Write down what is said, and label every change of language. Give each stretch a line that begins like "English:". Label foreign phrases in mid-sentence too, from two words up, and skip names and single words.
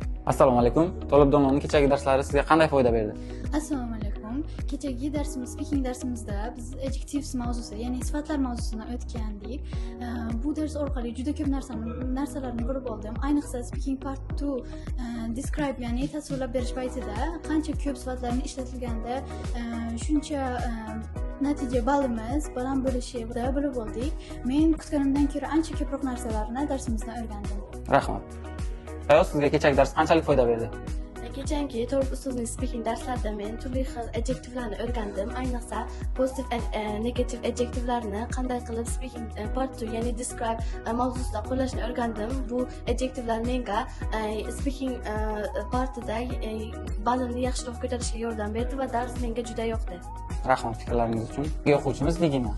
Uzbek: Assalomu alaykum. To'lib Donovaning kechagi darslari sizga qanday foyda berdi? Assalomu alaykum. Kechagi speaking darsimizda biz adjectives mavzusi, ya'ni sifatlar mavzusidan o'tgandik. Bu dars orqali juda ko'p narsalarni ko'rib oldim.
English: Ayniqsa speaking part 2 describe,
Uzbek: ya'ni tasvirlab berish paytida qancha ko'p sifatlarni ishlatilganda shuncha natija ballimiz baland bo'lishida bilib oldik. Men kutganimdan ko'ra ancha ko'proq narsalarni darsimizdan o'rgandim. Rahmat. Ayol, sizga kechagi dars qanchalik foyda berdi? Kechagi To'lib ustozning speaking darslarida men turli xil adjektivlarni o'rgandim. Ayniqsa
English: positive and negative
Uzbek: adjektivlarni qanday qilib
English: speaking part 2
Uzbek: ya'ni describe mavzusida qo'llashni o'rgandim. Bu adjektivlar menga
English: speaking partida
Uzbek: ballimni yaxshiroq ko'tarishga yordam berdi va dars menga juda yoqdi. Rahmat fikrlaringiz uchun. O'quvchimiz Nigina.